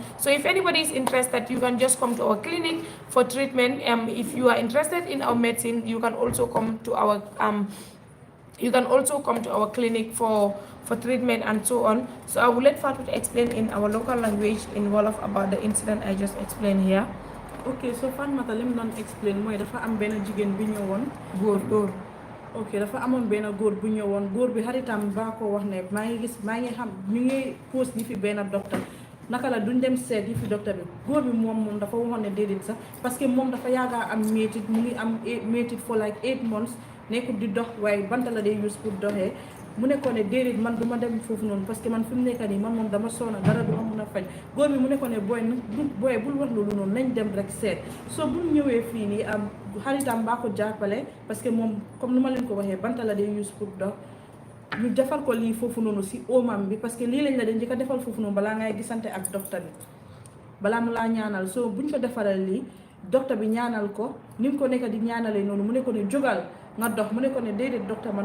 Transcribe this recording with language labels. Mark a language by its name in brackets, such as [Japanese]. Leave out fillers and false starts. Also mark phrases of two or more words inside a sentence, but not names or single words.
[English] So if anybody is interested, you can just come to our clinic for treatment. If you are interested in our medicine, you can also come to our clinic for treatment and so on. So I will let Fatou to explain in our local language in Wolof about the incident I just explained here. [Wolof] Okay, so Fatmata li mu doon explain mooy dafa am benn jigéen bi ñëwoon. góor ok dafa amoon benn góor bu ñëwoon, góor bi xaritam baa ko wax ne maa ngi xam ñu ngi post yi fi benn docteur, naka la duñ dem seet yi fi docteur bi. Góor bi moom dafa waxoon ne déedéet sax, [French] parce que [Wolof] moom dafa yaaga am métit, mu ngi am métit [English] for like 8 months, [Wolof] nekkul di dox, waaye banta la day use pour doxee. mu nekkoon ne déedéet man du ma dem foofu noonu, [French] parce que [Wolof] man fi mu nekk nii man moom dama soona dara du ma mun a faj. Góor bi mu nekkoon ne booy bul wax loolu noonu, nañ dem rek seet. So bu ñëwee fii nii xaritam baa ko jàppale [French] parce que [Wolof] moom comme nu ma leen ko waxee banta la day use pour dox ñu defal ko lii foofu noonu si omam bi [French] parce que [Wolof] lii lañ la dañ njëkk a defal foofu noonu balaa ngay gisante ak docteur bi balaa mu laa ñaanal soo buñ ko defaral lii docteur bi ñaanal ko ni mu ko nekk di ñaanalee noonu mu ne ko ne jógal nga dox mu ne ko ne déedéet docteur man